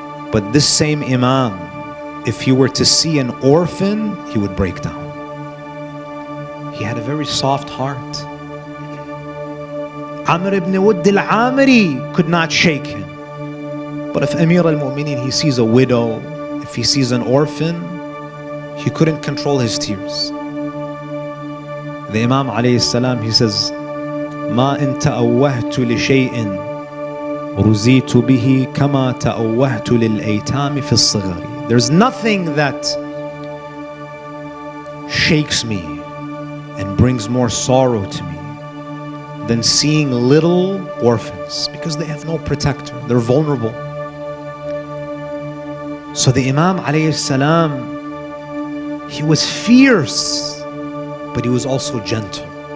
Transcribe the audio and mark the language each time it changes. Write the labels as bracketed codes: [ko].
[en] But this same Imam, if he were to see an orphan, he would break down. He had a very soft heart. Amr ibn Wudd al-Amiri could not shake him. But if Amir al-Mu'mineen, he sees a widow, if he sees an orphan, he couldn't control his tears. The Imam alayhi salam, he says, [ar] ما إن تأوهت لشيء رزيت به كما تأوهت للأيتام في الصغر. [en] There's nothing that shakes me and brings more sorrow to me than seeing little orphans, because they have no protector, they're vulnerable. So the Imam alayhi salam, he was fierce, but he was also gentle.